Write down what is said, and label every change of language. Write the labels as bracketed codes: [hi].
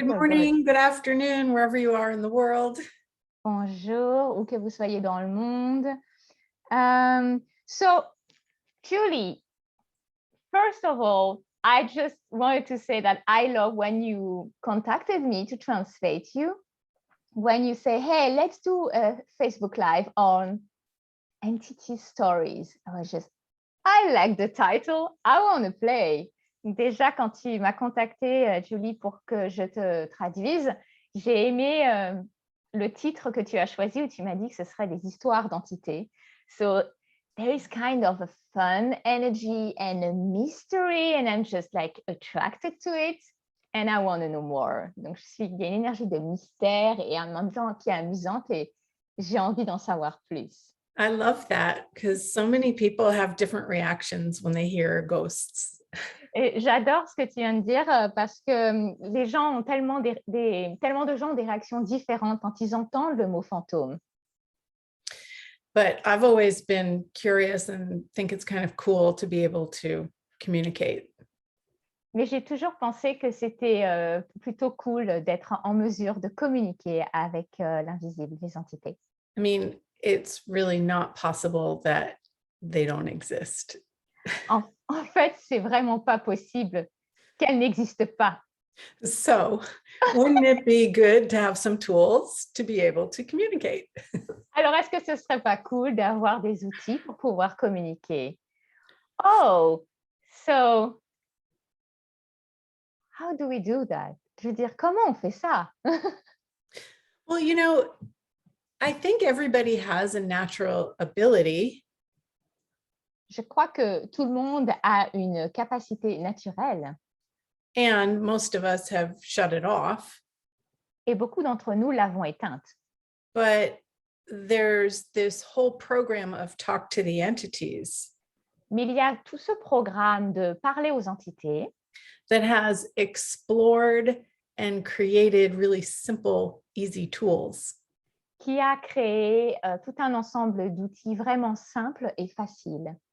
[en] good morning, good afternoon, wherever you are in the world. [fr] Bonjour, où que vous soyez dans le monde. [en] So, Julie, first of all, I just wanted to say that I love when you contacted me to translate you. When you say, hey, let's do a Facebook Live on entity stories. I like the title. I want to play. [fr] Déjà, quand tu m'as contacté, Julie, pour que je te traduise, j'ai aimé le titre que tu as choisi où tu m'as dit que ce serait des histoires d'entités. [en] So there is kind of a fun energy and a mystery, and I'm just like attracted to it, and I want to know more. [fr] Donc, il y a une énergie de mystère et en même temps qui est amusante et j'ai envie d'en savoir plus. [en] I love that because so many people have different reactions when they hear ghosts. [fr] Et j'adore ce que tu viens de dire parce que les gens ont tellement de gens ont des réactions différentes quand ils entendent le mot fantôme. [en] But I've always been curious and think it's kind of cool to be able to communicate. [fr] Mais j'ai toujours pensé que c'était plutôt cool d'être en mesure de communiquer avec l'invisible, les entités. [en] I mean, it's really not possible that they don't exist. [fr] En fait, c'est vraiment pas possible qu'elles n'existent pas. [en] So, wouldn't it be good to have some tools to be able to communicate? [fr] Alors, est-ce que ce serait pas cool d'avoir des outils pour pouvoir communiquer? [en] Oh, so how do we do that? [fr] Je veux dire, comment on fait ça? [en] Well, you know, I think everybody has a natural ability. [fr] Je crois que tout le monde a une capacité naturelle. [en] And most of us have shut it off. [fr] Et beaucoup d'entre nous l'avons éteinte. [en] But there's this whole program of talk to the entities. [fr] Mais il y a tout ce programme de parler aux entités [en] that has explored and created really simple, easy tools. [fr] Qui a créé tout un ensemble d'outils vraiment simples et faciles.